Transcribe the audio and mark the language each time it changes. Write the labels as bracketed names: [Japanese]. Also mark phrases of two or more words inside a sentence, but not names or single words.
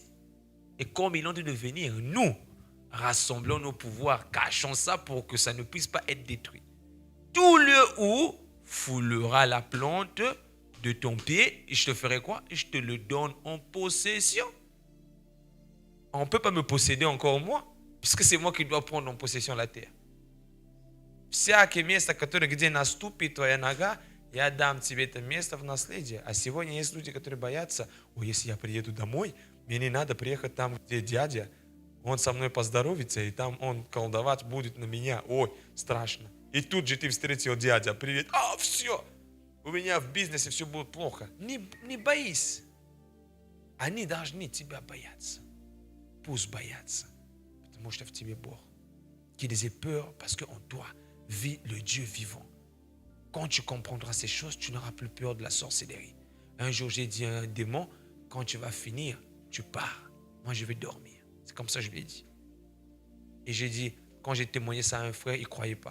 [French] Et comme il est en train de venir, nous, rassemblons nos pouvoirs, cachons ça pour que ça ne puisse pas être détruit. Tout lieu où foulera la plante de ton pied, et je te ferai quoi? Je te le donne en possession. On ne peut pas me posséder encore moi, puisque c'est moi qui dois prendre en possession la terre. [Russian] Всякое место, которое, где наступит твоя нога, я дам тебе это место в наследие. А сегодня есть люди, которые боятся, если я приеду домой, мне не надо приехать там, где дядя, он со мной поздоровится, и там он колдовать будет на меня. Ой, страшно. И тут же ты встретил дядя, привет, все, у меня в бизнесе все будет плохо. Не боись. Они должны тебя бояться. Пусть боятся, потому что в тебе Бог. [French] Qu'ils aient peur parce qu'en toi vit le Dieu vivant. Quand tu comprendras ces choses, tu n'auras plus peur de la sorcellerie. Un jour, j'ai dit à un démon, quand tu vas finir, tu pars. Moi, je vais dormir. C'est comme ça que je lui ai dit. Et j'ai dit, quand j'ai témoigné ça à un frère, il ne croyait pas.